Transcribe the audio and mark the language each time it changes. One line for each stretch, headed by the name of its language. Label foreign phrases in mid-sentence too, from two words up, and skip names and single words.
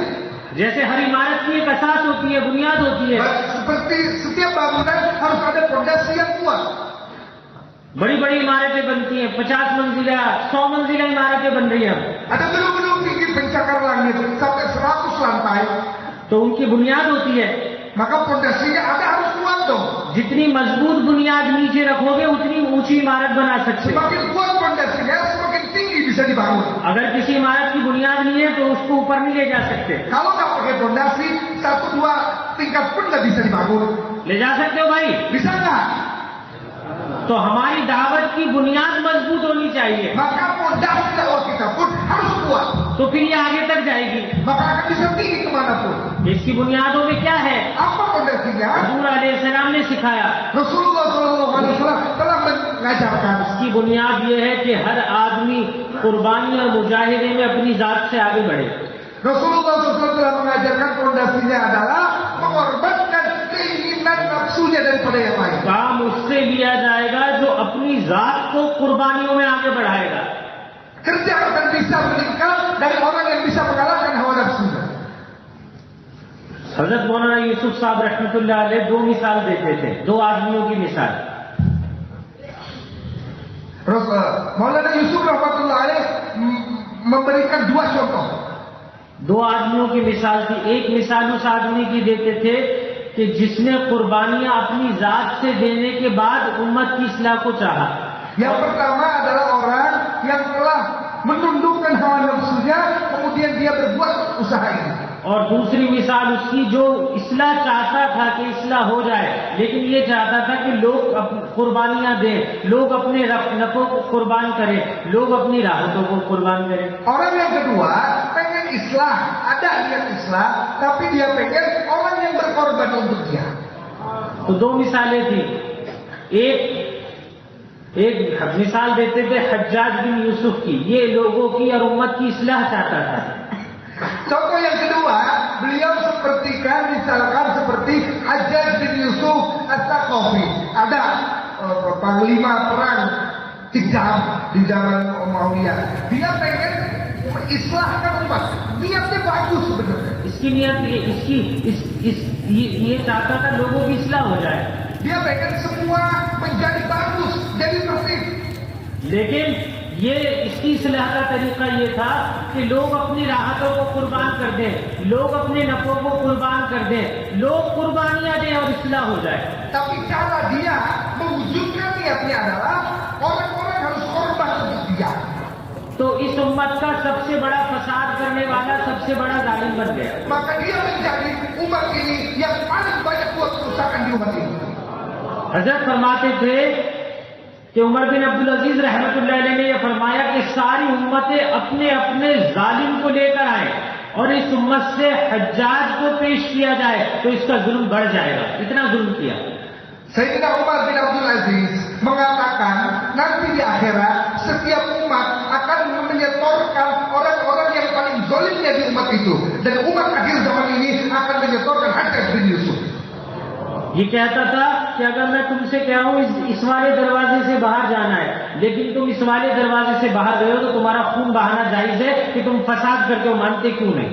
Hindi: जैसे हर इमारत की एक असास होती है, बुनियाद होती है।
Indonesian: Seperti setiap bangunan harus ada fondasi yang kuat.
Hindi: बड़ी बड़ी इमारतें बनती हैं, 50 मंजिला 100 मंजिला इमारतें बन रही हैं।
Indonesian: Ada gedung-gedung tinggi pencakar langit sampai 100 lantai.
Hindi: तो उनकी बुनियाद होती है।
Indonesian: Maka fondasinya ada harus kuat dong.
Hindi: जितनी मजबूत बुनियाद नीचे रखोगे उतनी ऊंची इमारत बना सकते हो।
Indonesian: Semakin kuat fondasinya, semakin tinggi bisa dibangun.
Hindi: अगर किसी इमारत की बुनियाद नहीं है तो उसको ऊपर नहीं ले जा सकते।
Indonesian: Kalau nggak pakai fondasi, 1-2 tingkat pun nggak bisa dibangun.
Hindi: ले जा सकते हो भाई?
Indonesian: Bisa nggak?
Hindi: तो हमारी दावत की बुनियाद मजबूत होनी चाहिए,
Indonesian: Maka fondasi dakwah kita pun harus kuat.
Hindi: तो फिर ये आगे तक जाएगी।
Indonesian: Maka akan bisa tinggi kemanapun.
Hindi: इसकी बुनियादों में क्या है?
Indonesian: Apa fondasinya?
Hindi: हजूर अलैहिस्सलाम ने सिखाया।
Indonesian: Rasulullah SAW telah mengajarkan.
Hindi: इसकी बुनियाद ये है कि हर आदमी कुर्बानी और मुजाहिदे में अपनी जात से आगे बढ़े।
Indonesian: Rasulullah SAW telah mengajarkan fondasinya adalah mengorbankan keinginan nafsunya daripada yang lain.
Hindi: काम उससे लिया जाएगा जो अपनी जात को कुर्बानियों में आगे बढ़ाएगा।
Indonesian: Kerja akan bisa meningkat dari orang yang bisa mengalahkan hawa nafsunya.
Hindi: हजरत मौलाना यूसुफ साहब
Arabic: رحمة الله عليه
Hindi: 2 मिसाल देते थे, 2 आदमियों की मिसाल।
Indonesian: Maulana Yusuf
Arabic: رحمة الله عليه
Indonesian: memberikan 2 contoh.
Hindi: 2 आदमियों की मिसाल थी। एक मिसाल उस आदमी की देते थे कि जिसने कुर्बानियां अपनी जात से देने के बाद उम्मत की इस्लाह को चाहा।
Indonesian: Yang pertama adalah orang yang telah menundukkan hawa nafsunya, kemudian dia berbuat usaha ini.
Hindi: और दूसरी मिसाल उसकी जो इस्लाह चाहता था कि इस्लाह हो जाए, लेकिन ये चाहता था कि लोग कुर्बानियां दें, लोग अपने नफों को कुर्बान करें, लोग अपनी राहतों को कुर्बान करें।
Indonesian: Orang yang kedua pengen islah, ada niat islah, tapi dia pengen orang yang korban untuk dia.
Hindi: तो दो मिसालें थी। एक मिसाल देते थे हज्जाज बिन यूसुफ की, ये लोगों की और उम्मत की इस्लाह चाहता था।
Indonesian: Contoh yang kedua, beliau misalkan seperti Hajjaj bin Yusuf As-Saqafi. Ada panglima perang kejam di zaman Umayyah. Dia pengen mengislahkan umat. Niatnya bagus sebenarnya.
Hindi: इसकी नियत ये चाहता था लोगों की इस्लाह हो जाए।
Indonesian: Dia pengen semua menjadi bagus, jadi bersih.
Hindi: लेकिन ये इसकी इस्लाह का तरीका ये था कि लोग अपनी राहतों को कुर्बान कर दें, लोग अपने नफों को कुर्बान कर दें, लोग कुर्बानियां दें और इस्लाह हो जाए।
Indonesian: Tapi cara dia mewujudkan niatnya adalah orang-orang harus korban untuk dia.
Hindi: तो इस उम्मत का सबसे बड़ा फसाद करने वाला सबसे बड़ा जालिम बन गया।
Indonesian: Maka dia menjadi umat ini yang paling banyak buat kerusakan di umat ini.
Hindi: हजरत फरमाते थे कि उमर बिन अब्दुल अजीज
Arabic: رحمة الله عليه
Hindi: ने यह फरमाया कि सारी उम्मतें अपने अपने जालिम को लेकर आए और इस उम्मत से हज्जाज को पेश किया जाए तो इसका जुल्म बढ़ जाएगा। इतना जुल्म किया।
Indonesian: Sayyidina Umar bin Abdul Aziz mengatakan nanti di akhirat setiap umat akan menyetorkan orang-orang yang paling zalimnya di umat itu, dan umat akhir zaman ini akan menyetorkan Hajjaj bin Yusuf.
Hindi: ये कहता था कि अगर मैं तुमसे कह रहा हूं इस वाले दरवाजे से बाहर जाना है, लेकिन तुम इस वाले दरवाजे से बाहर गए हो तो तुम्हारा खून बहाना जायज है कि तुम फसाद करके हो, मानते क्यों नहीं?